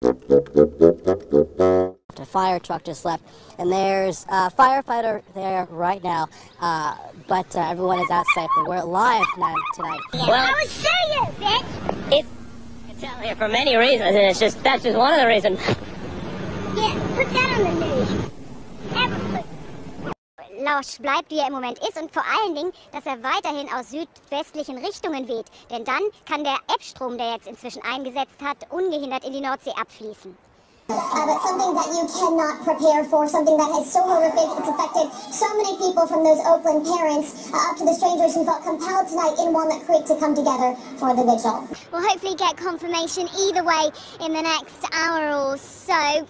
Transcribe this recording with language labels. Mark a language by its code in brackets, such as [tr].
[en] A fire truck just left, and there's a firefighter there right now, but everyone is out safely. We're live tonight. Well, I was saying, bitch! It's out here for many reasons, and that's just one of the reasons. Yeah, put that on the news. [de] Lausch bleibt, wie er im Moment ist, und vor allen Dingen, dass er weiterhin aus südwestlichen Richtungen weht. Denn dann kann der Ebbstrom, der jetzt inzwischen eingesetzt hat, ungehindert in die Nordsee abfließen. [en] But something that you cannot prepare for, something that is so horrific, it's affected so many people, from those Oakland parents up to the strangers who felt compelled tonight in Walnut Creek to come together for the vigil. We'll hopefully get confirmation either way in the next hour or so.